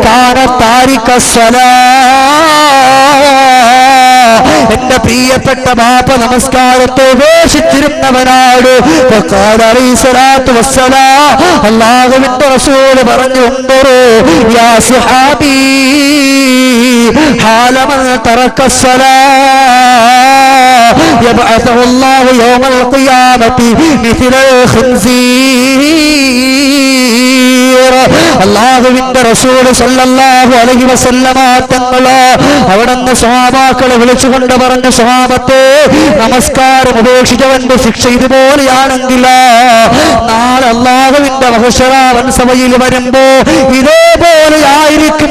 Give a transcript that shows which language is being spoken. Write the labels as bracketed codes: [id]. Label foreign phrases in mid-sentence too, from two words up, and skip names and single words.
[ar] كان تارك صلاة, [ml] എന്റെ പ്രിയപ്പെട്ട ബാപ്പ നമസ്കാരത്തെ ഉപേക്ഷിച്ചിരുന്നവനാണ്. അല്ലാഹുവിന്റെ റസൂൽ പറഞ്ഞു, [ar] يا صحابي حال من ترك الصلاة يبعثه الله يوم القيامة مثل الخنزير. [ml] അല്ലാഹുവിന്റെ റസൂൽ [ar] صلى الله عليه وسلم [ml] തങ്ങൾ അവിടുന്ന് സ്വഹാബാക്കളെ വിളിച്ചുകൊണ്ട് പറഞ്ഞു, സ്വഹാബത്തെ, നമസ്കാരം ഉപേക്ഷിച്ചവന്റെ ശിക്ഷ ഇതുപോലെയാണെങ്കിൽ നാളെ അല്ലാഹുവിന്റെ മഹ്ശറാവൻ സഭയിൽ വരുമ്പോ ഇതേപോലെ ആയിരിക്കും.